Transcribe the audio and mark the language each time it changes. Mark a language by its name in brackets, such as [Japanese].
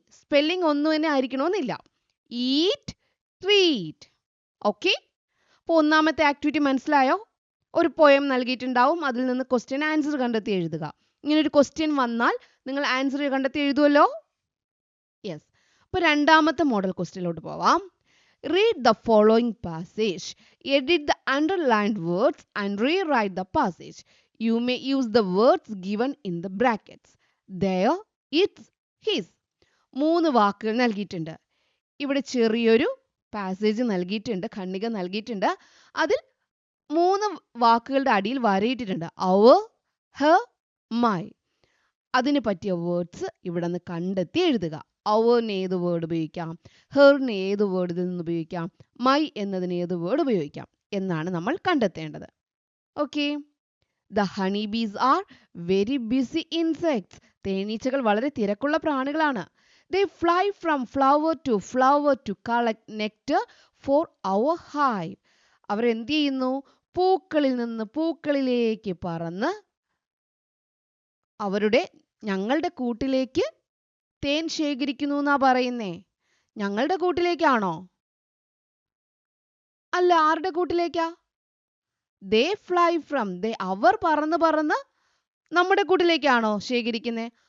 [Malayalam] Spelling ഒന്നും തന്നെ ആയിരിക്കണമെന്നില്ല. Eat, treat. ഓക്കെ, അപ്പോൾ ഒന്നാമത്തെ ആക്ടിവിറ്റി മനസ്സിലായോ? ഒരു പോയം നൽകിയിട്ടുണ്ടാവും, അതിൽ നിന്ന് ക്വസ്റ്റ്യൻ ആൻസർ കണ്ടെത്തി എഴുതുക. ഇങ്ങനെ ഒരു ക്വസ്റ്റ്യൻ വന്നാൽ നിങ്ങൾ ആൻസർ കണ്ടെത്തി എഴുതുമല്ലോ. യെസ്. അപ്പോൾ രണ്ടാമത്തെ മോഡൽ ക്വസ്റ്റ്യനിലോട്ട് പോവാം. [English] Read the following passage. Edit the underlined words and rewrite the passage. You may use the words given in the brackets. There, it's, his. [Malayalam] 3 വാക്കുകൾ നൽകിയിട്ടുണ്ട്. ഇവിടെ ചെറിയൊരു പാസേജ് നൽകിയിട്ടുണ്ട്, ഖണ്ഡിക നൽകിയിട്ടുണ്ട്. അതിൽ 3 വാക്കുകളുടെ അടിയിൽ വരയിട്ടിട്ടുണ്ട്. our, her, my. അതിന് പറ്റിയ വേർഡ്സ് ഇവിടെ നിന്ന് കണ്ടെത്തി എഴുതുക. അവറിന് ഏത് വേർഡ് ഉപയോഗിക്കാം, ഹെറിന് ഏത് വേർഡ് ഇതിൽ നിന്ന് ഉപയോഗിക്കാം, മൈ എന്നതിന് ഏത് വേർഡ് ഉപയോഗിക്കാം എന്നാണ് നമ്മൾ കണ്ടെത്തേണ്ടത്. Okay. [English] The honey bees are very busy insects. [Malayalam] തേനീച്ചകൾ വളരെ തിരക്കുള്ള പ്രാണികളാണ്. [English] They fly from flower to collect nectar for our hive. [Malayalam] അവർ എന്ത് ചെയ്യുന്നു? പൂക്കളിൽ നിന്ന് പൂക്കളിലേക്ക് പറന്ന് ഞങ്ങളുടെ കൂട്ടിലേക്ക് തേൻ ശേഖരിക്കുന്നു എന്നാ പറയുന്നേ. ഞങ്ങളുടെ കൂട്ടിലേക്കാണോ? അല്ല, ആരുടെ കൂട്ടിലേക്കാ? [English] They fly from, [Malayalam] അവർ പറന്ന് നമ്മുടെ കൂട്ടിലേക്കാണോ ശേഖരിക്കുന്നത്?